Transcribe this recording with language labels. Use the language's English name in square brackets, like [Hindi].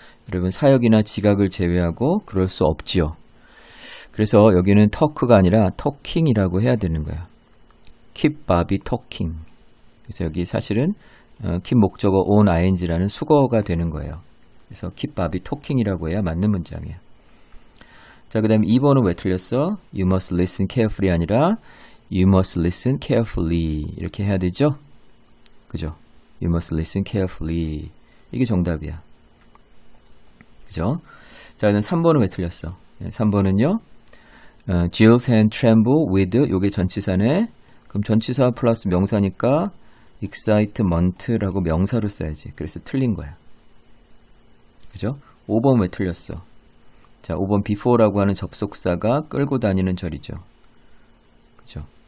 [Korean] 여러분, 사역이나 지각을 제외하고 그럴 수 없지요. 그래서 여기는 talk가 아니라 talking이라고 해야 되는 거야. [English] keep Bobby talking. [Korean] 그래서 여기 사실은 keep 목적어 on ing라는 수거가 되는 거예요. 그래서 [English] keep Bobby talking [Korean] 이라고 해야 맞는 문장이에요. 자, 그 다음에 2번은 왜 틀렸어? [English] You must listen carefully [Korean] 아니라 [English] You must listen carefully [Korean] 이렇게 해야 되죠? 그죠? [English] You must listen carefully [Korean] 이게 정답이야. 그죠? 자, 그럼 3번은 왜 틀렸어? 3번은요. [English] Jill's hand tremble with [Korean] 요게 전치사네. 그럼 전치사 플러스 명사니까 excitement라고 명사로 써야지. 그래서 틀린 거야. 그죠? 5번 왜 틀렸어? 자, 5번 before라고 하는 접속사가 끌고 다니는 절이죠. 그죠?